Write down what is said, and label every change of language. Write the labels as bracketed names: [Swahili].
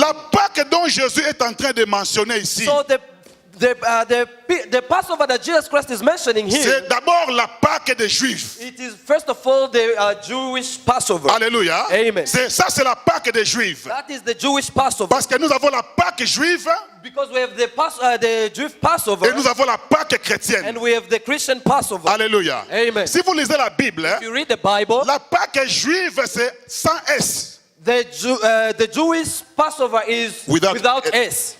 [French] La Pâques dont Jésus est en train de mentionner ici, [English] So the Passover that Jesus Christ is mentioning here, [French] c'est d'abord la Pâques des Juifs. [English] it is first of all the Jewish Passover. [French] Alléluia. Amen. C'est la Pâques des Juifs. [English] That is the Jewish Passover. [French] Parce que nous avons la Pâques juive [English] Because we have the Jewish Passover [French] et nous avons la Pâques chrétienne. [English] and we have the Christian Passover. [French] Alléluia. Amen. Si vous lisez la Bible, [English] If you read the Bible, [French] la Pâques juive c'est sans S. [English] the Jewish Passover is without S.